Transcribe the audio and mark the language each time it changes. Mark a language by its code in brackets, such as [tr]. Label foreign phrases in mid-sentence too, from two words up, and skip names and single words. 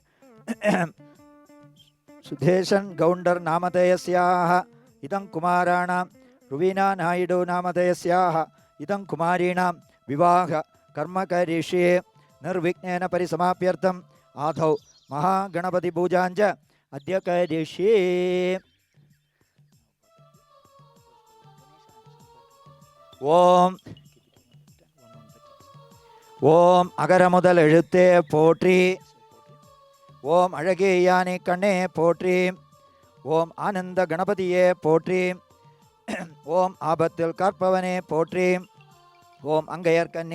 [sa] सुधेशन गौंडर नामधेयस्याः इदं कुमाराणां रुवीना नायडू नामधेयस्याः इदं कुमारीणां विवाह कर्म करिष्ये निर्विघ्नेन परिसमाप्यर्थम् आदौ महागणपति पूजाञ्च अद्य करिष्ये। [ta] ஓம் ஓம் அகர முதல் எழுத்தே போற்றி, ஓம் அழகே யானை கண்ணே போற்றி, ஓம் ஆனந்த கணபதியே போற்றி, ஓம் ஆபத்தில் காற்பவனே போற்றி, ஓம் அங்கையர் கன்னி